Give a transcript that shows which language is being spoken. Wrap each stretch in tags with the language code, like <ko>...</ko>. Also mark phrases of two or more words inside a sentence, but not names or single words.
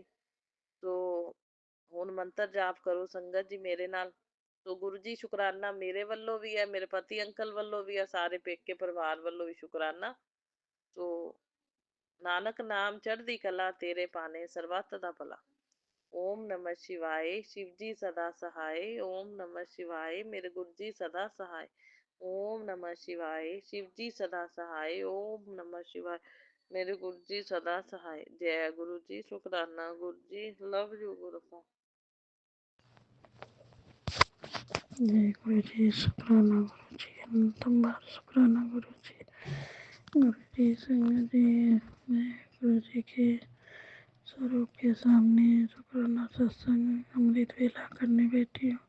<pa>ਸੋ ਹੁਣ ਮੰਤਰ ਜਾਪ ਕਰੋ ਸੰਗਤ ਜੀ ਮੇਰੇ ਨਾਲ। ਸੋ ਗੁਰੂ ਜੀ ਸ਼ੁਕਰਾਨਾ ਮੇਰੇ ਵੱਲੋਂ ਵੀ ਹੈ, ਮੇਰੇ ਪਤੀ ਅੰਕਲ ਵੱਲੋਂ ਵੀ ਹੈ, ਸਾਰੇ ਪੇਕੇ ਪਰਿਵਾਰ ਵੱਲੋਂ ਵੀ ਸ਼ੁਕਰਾਨਾ। ਸੋ ਨਾਨਕ ਨਾਮ ਚੜ੍ਹਦੀ ਕਲਾ, ਤੇਰੇ ਪਾਣੇ ਸਰਬੱਤ ਦਾ ਭਲਾ।</pa> <hi>ओम नमः शिवाय, शिव जी सदा सहाय। ओम नमः शिवाय, मेरे गुरु जी सदा सहाय। ओम नमः शिवाय, शिव जी सदा सहाय। ओम नमः शिवाय, मेरे गुरु जी सदा सहाय। जय गुरु जी, शुक्राना गुरु जी,</hi> <en>love you</en> <hi>गुरु। जय गुरु जी, शुक्राना गुरु जी, अनंतम बार शुक्राना गुरु जी। गुरु जी संगत जी, मैं गुरु जी के स्वरूप के सामने शुक्राना सत्संग अमृत वेला करने बैठी हूँ।</hi>